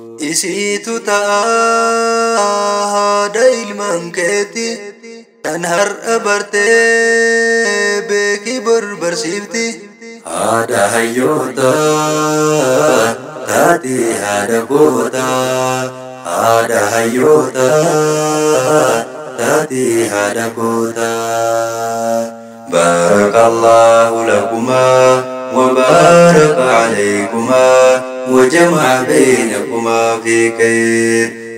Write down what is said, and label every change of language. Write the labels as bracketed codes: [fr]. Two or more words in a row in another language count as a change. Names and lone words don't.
[om] Isiitu ta'a haadha ilmaan keeti, tan har'a bartee beeki bor barsiifti. Haadha hayyoota, taati haadha goota. Haadha hayyoota, taati haadha goota. [ar] بارك الله لكما وبارك عليكما وجمع بينكما في خير.